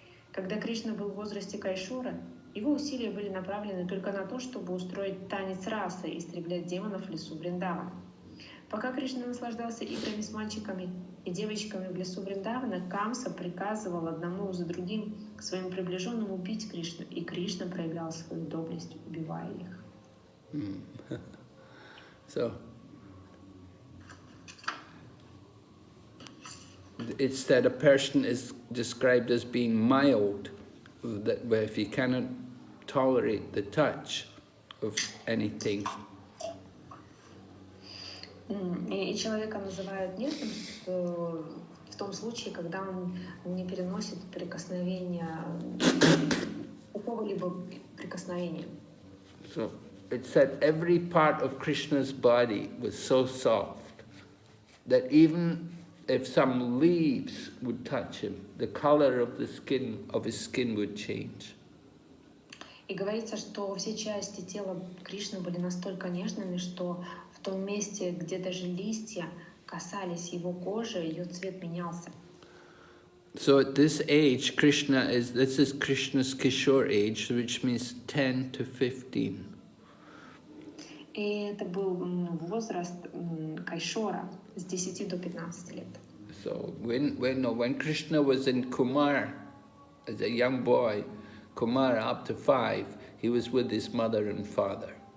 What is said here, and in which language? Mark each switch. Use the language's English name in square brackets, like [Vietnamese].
[Russian] Когда Кришна был в возрасте Кайшуры, его усилия были направлены только на то, чтобы устроить танец расы и истреблять демонов в лесу Вриндавана. Пока Кришна наслаждался играми с мальчиками и девочками в лесу Вриндавана, Камса приказывал одному за другим своим приближенным убить Кришну, и Кришна проявлял свою доблесть, убивая их. [English] So, it's that a person is described as being mild, that if he cannot tolerate the touch of anything. [Russian] И человека называют нежным в том случае, когда он не переносит прикосновения, какого-либо прикосновения. [English] So it said every part of Krishna's body was so soft that even if some leaves would touch him, the color of his skin would change. [Russian] И говорится, что все части тела Кришны были настолько нежными, что в том месте, где даже листья касались его кожи, ее цвет менялся. [English] So at this age, this is Krishna's Kishore age, which means 10 to 15. [Russian] И это был возраст Кайшора с 10 до 15 лет. [English] So when Krishna was in Kumar, as a young boy, Kumar up to 5, he was with his mother and father.